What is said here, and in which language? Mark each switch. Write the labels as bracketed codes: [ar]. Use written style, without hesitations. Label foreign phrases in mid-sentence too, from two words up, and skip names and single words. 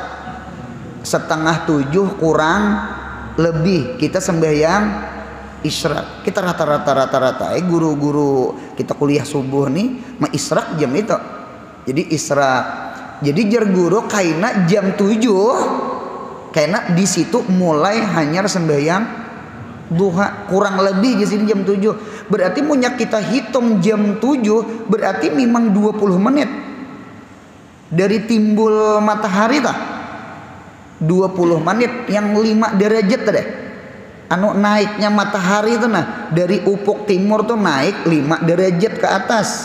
[id] Setengah 7 kurang lebih kita sembahyang israk. [bjn] Kita rata-rata guru-guru kita kuliah subuh nih mah israk jam itu. Jadi israk. Jadi jar guru kaina jam 7, kaina di situ mulai hanya sembahyang duha, [id] kurang lebih di sini jam 7. Berarti punya kita hitung jam 7 berarti memang 20 menit dari timbul matahari tah. 20 menit yang 5 derajat tadi. Naiknya matahari itu dari ufuk timur tuh naik 5 derajat ke atas.